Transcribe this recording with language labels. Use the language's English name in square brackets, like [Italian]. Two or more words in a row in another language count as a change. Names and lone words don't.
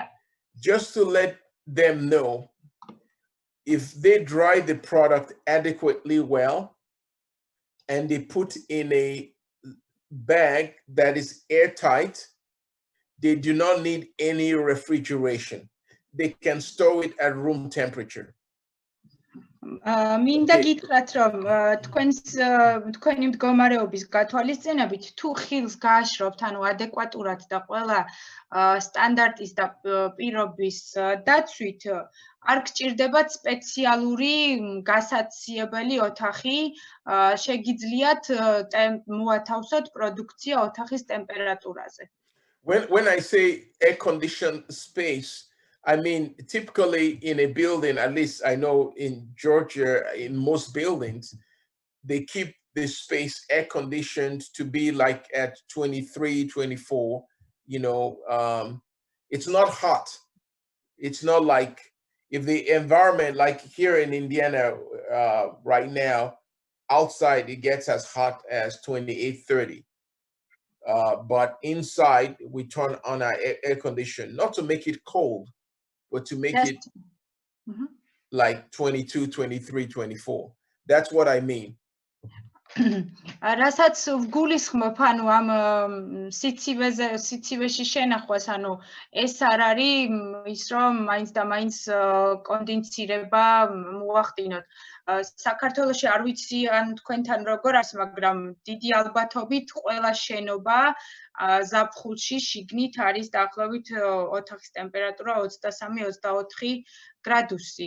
[English] Just to let them know, if they dry the product adequately well and they put in a bag that is airtight, they do not need any refrigeration. They can store it at room temperature. [Georgian] მინდა გითხრათ, რომ თქვენი მდგომარეობის გათვალისწინებით, თუ ხილს გააშრობთ, ანუ ადეკვატურად და ყველა სტანდარტის და პირობის დაცვით, არ გჭირდებათ სპეციალური გასაციებელი ოთახი, შეგიძლიათ მოათავსოთ პროდუქცია ოთახის ტემპერატურაზე. [English] When I say air-conditioned space, I mean, typically in a building, at least I know in Georgia, in most buildings, they keep the space air conditioned to be like at 23, 24, you know, it's not hot. It's not like if the environment, like here in Indiana right now, outside it gets as hot as 28, 30. But inside we turn on our air condition, not to make it cold, but to make it like 22, 23, 24. That's what I mean. [Georgian] რასაც ვგულისხმობ, ანუ ამ სიცივეში შენახვას, ანუ ეს არ არის ის, რომ მაინც და მაინც კონდენსირება მოახდინოთ. საქართველოში არ ვიცი ან თქვენთან როგორ არის, მაგრამ დიდი ალბათობით ყველა შენობა ზაფხულში შიგნით არის დაახლოებით ოთახის ტემპერატურა 23-24 გრადუსი.